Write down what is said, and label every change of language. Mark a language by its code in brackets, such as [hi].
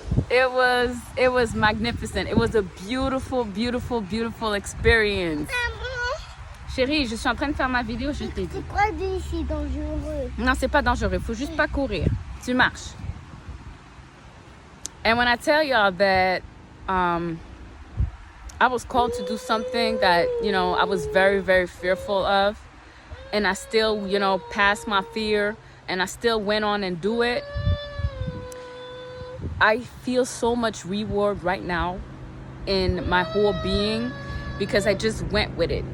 [en] It was magnificent. It was a beautiful experience. [fr] Chérie, je suis en train de faire ma vidéo, je t'ai dit. C'est pas c'est dangereux. Non, c'est pas dangereux. Faut juste pas courir. Tu marches. [en] And when I tell y'all that I was called to do something that, you know, I was very fearful of, and I still, you know, passed my fear, and I still went on and do it, I feel so much reward right now in my whole being because I just went with it.